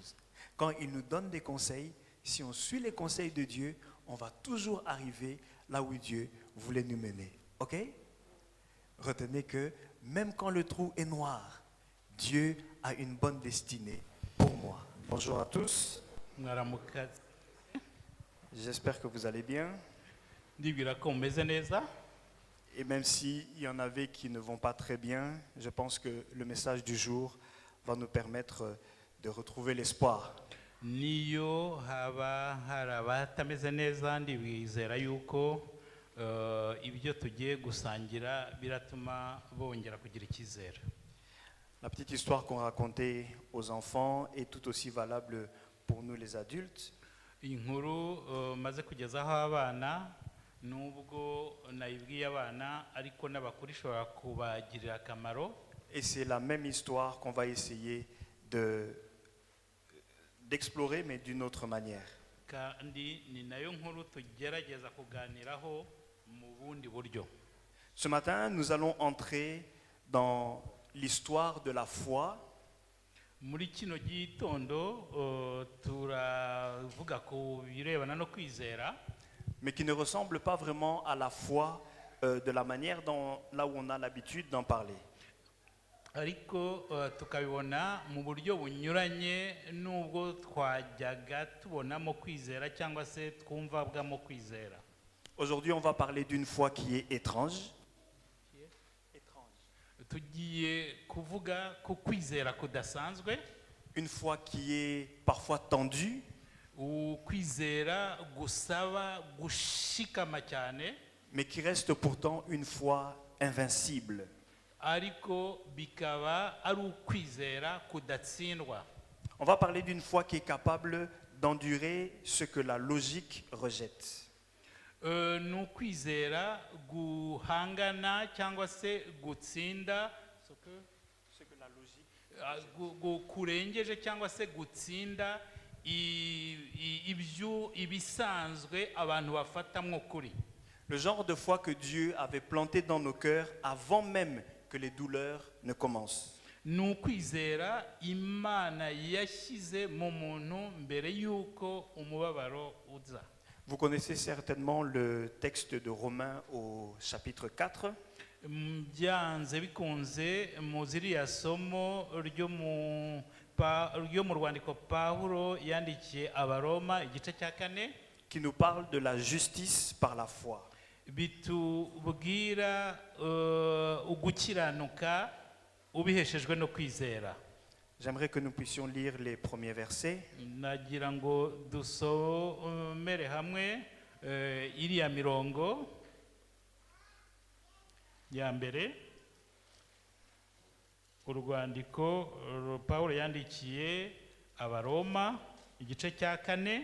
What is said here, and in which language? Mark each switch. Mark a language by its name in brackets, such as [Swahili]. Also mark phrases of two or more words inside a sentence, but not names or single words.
[French] Quand il nous donne des conseils, si on suit les conseils de Dieu, on va toujours arriver là où Dieu voulait nous mener. Ok? Retenez que même quand le trou est noir, Dieu a une bonne destinée pour moi. Bonjour à tous. [Kinyarwanda] mwaramukazi [French] J'espère que vous allez bien. [Kinyarwanda] ndibwira ko mumeze neza. [French] Et même s'il y en avait qui ne vont pas très bien, je pense que le message du jour va nous permettre de retrouver l'espoir. [Kinyarwanda] niyo haba hari abatameze neza ndibwizera yuko ibyo tugiye gusangira biratuma bongera kugira icyizere. [French] La petite histoire qu'on racontait aux enfants est tout aussi valable pour nous les adultes. [Kinyarwanda] Inkuru maze kugezaho abana nubwo nayibwiye abana ariko n'abakuru ishobora kubagirira akamaro. [French] Et c'est la même histoire qu'on va essayer d'explorer, mais d'une autre manière. [Kinyarwanda] Kandi ni nayo nkuru tugerageza kuganiraho mu bundi buryo. [French] Ce matin, nous allons entrer dans l'histoire de la foi. [Kinyarwanda] Muri kino gitondo turavuga ku birebana no kwizera, [French] Mais qui ne ressemble pas vraiment à la foi de la manière là où on a l'habitude d'en parler. [Kinyarwanda] ariko tukabibona mu buryo bunyuranye n'ubwo twajyaga tubonamo kwizera cyangwa se twumvabwamo kwizera. [French] Aujourd'hui, on va parler d'une foi qui est étrange. [Kinyarwanda] Tugiye kuvuga ku kwizera kudasanzwe, [French] Une foi qui est parfois tendue, [Kinyarwanda] ukwizera gusaba gushikama cyane, [French] mais qui reste pourtant une foi invincible. [Kinyarwanda] ariko bikaba ari ukwizera kudatsindwa. [French] On va parler d'une foi qui est capable d'endurer ce que la logique rejette. [Kinyarwanda] Ni ukwizera guhangana cyangwa se gutsinda kurengeje cyangwa se gutsinda ibisanzwe abantu bafatamwo kuri. [French] Le genre de foi que Dieu avait planté dans nos cœurs avant même que les douleurs ne commencent. [Kinyarwanda] Ni ukwizera Imana yashyize mu muntu mbere y'uko umubabaro uza. [French] Vous connaissez certainement le texte de Romains au chapitre 4. [Kinyarwanda] Byanze bikunze mu ziriya somo ryo mu rwandiko Pawulo yandikiye Abaroma igice cya 4, [French] qui nous parle de la justice par la foi. [Kinyarwanda] bitubwira ugukiranuka ubiheshejwe no kwizera. [French] J'aimerais que nous puissions lire les premiers versets. [Kinyarwanda] Nagira ngo dusomere hamwe iriya mirongo ya mbere, urwandiko Pawulo yandikiye Abaroma igice cya 4.